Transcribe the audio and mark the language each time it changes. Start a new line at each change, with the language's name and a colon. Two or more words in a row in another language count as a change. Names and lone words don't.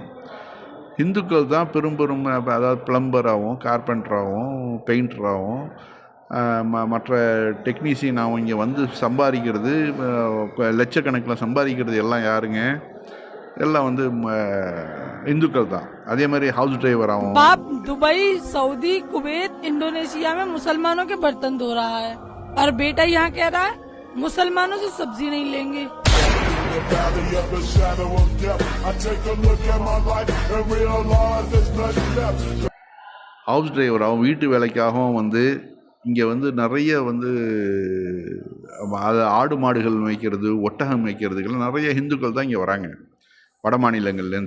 Tamil: இந்துக்கள் தான் பெரும் அதாவது பிளம்பராகவும் கார்பெண்டராகவும் பெயிண்டராகவும் மற்ற டெக்னீஷியனாகவும் இங்கே வந்து சம்பாதிக்கிறது, லட்சக்கணக்கில் சம்பாதிக்கிறது எல்லாம் யாருங்க? எல்லாம் வந்து இந்துக்கள் தான். அதே மாதிரி
English: house driverஆகவும்.
Hindi: बाप दुबई, सऊदी, कुवैत, इंडोनेशिया में मुसलमानों के बर्तन धो रहा है और बेटा यहाँ कह रहा है मुसलमानों से सब्जी नहीं लेंगे.
English: house driverஆகவும்
Tamil: வீட்டு வேலைக்காகவும் வந்து இங்கே வந்து நிறைய வந்து அது ஆடு மாடுகள் மேய்க்கிறது, ஒட்டகம் மேய்க்கிறதுக்கெல்லாம் நிறைய இந்துக்கள் தான் இங்கே வராங்க வட மாநிலங்கள்லேருந்து.